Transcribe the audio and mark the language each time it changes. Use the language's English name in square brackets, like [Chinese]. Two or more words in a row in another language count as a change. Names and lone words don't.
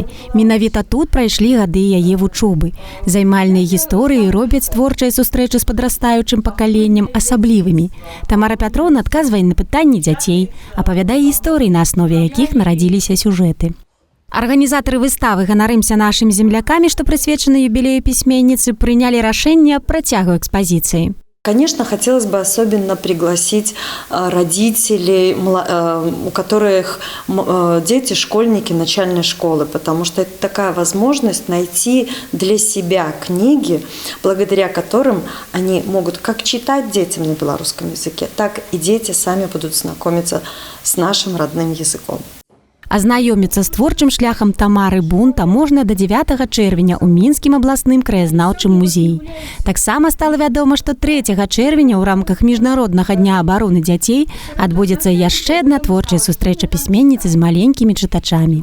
[Belarusian] Менавіта тут прайшлі гады яе вучобы. Займальныя гісторыі робяць творчыя сустрэчы з падрастаючым пакаленнем асаблівымі. Тамара Пятроўна адказвае на пытанні дзяцей, апавядае гісторыі, на аснове якіх нарадзіліся сюжэты. Арганізатары выставы «Ганарымся нашымі землякамі», што прысвечаны юбілею пісьменніцы, прынялі рашэнне працягу экспазіцыі. [Russian] Конечно, хотелось бы особенно пригласить родителей, у которых дети школьники начальной школы, потому что это такая возможность найти для себя книги, благодаря которым они могут как читать детям на белорусском языке, так и дети сами будут знакомиться с нашим родным языком. [Belarusian] Азнаёміцца з творчым шляхам Тамары Бунта можна да 9 чэрвеня ў Мінскім абласным краязнаўчым музеі. Таксама стала вядома, што 3 чэрвеня ў рамках Міжнароднага дня абароны дзяцей адбудзецца яшчэ адна творчая сустрэча пісьменніцы з маленькімі чытачамі.